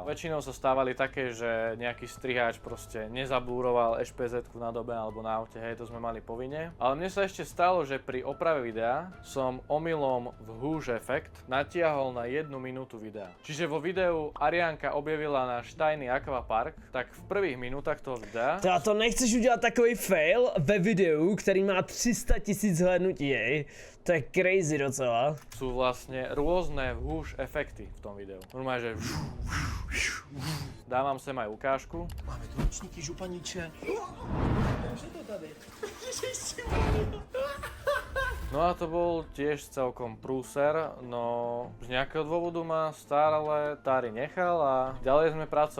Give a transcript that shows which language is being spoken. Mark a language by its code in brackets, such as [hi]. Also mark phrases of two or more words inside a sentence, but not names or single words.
[sk] Väčšinou sa stávali také, že nejaký strihač proste nezablúroval SPZ-ku na dobe alebo na aute, hej, to sme mali povinne. Ale mne sa ešte stalo, že pri oprave videa som omylom v Huge efekt natiahol na 1 minútu videa. Čiže vo videu Ariánka objavila náš tajný akvapark, tak v prvých minútach toho videa... [cs] A to nechceš udělat takový fail ve videu, který má 300 000 zhlédnutí, hej? To je crazy docela. [sk] Sú vlastne rôzne Huge efekty v tom videu. Normálne, že... Dávam sem aj ukážku. Máme tu ročníky županíče. [cs] Už je to tady. [sk] No a to bol tiež celkom prúser, no z nejakého dôvodu ma stále Tari nechal a ďalej sme pracovali.